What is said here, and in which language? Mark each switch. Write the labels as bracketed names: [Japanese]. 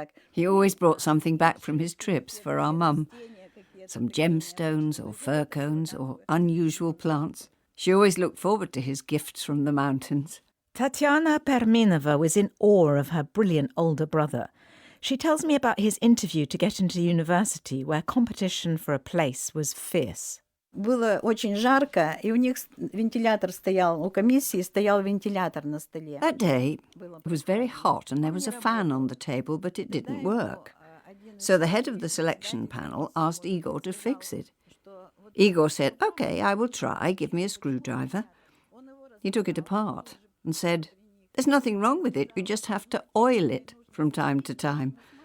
[English] He always brought something back from his trips for our mum. Some gemstones or fir cones or unusual plants. She always looked forward to his gifts from the mountains. Tatyana Perminova was in awe of her brilliant older brother. She tells me about his interview to get into university, where competition for a place was fierce. [Russian] Было очень жарко, и у них вентилятор стоял, у комиссии стоял вентилятор на столе. [English] That day, it was very hot and there was a fan on the table, but it didn't work. So the head of the selection panel asked Igor to fix it. Igor said, "OK, I will try, give me a screwdriver." He took it apart and said, "There's nothing wrong with it, you just have to oil it from time to time."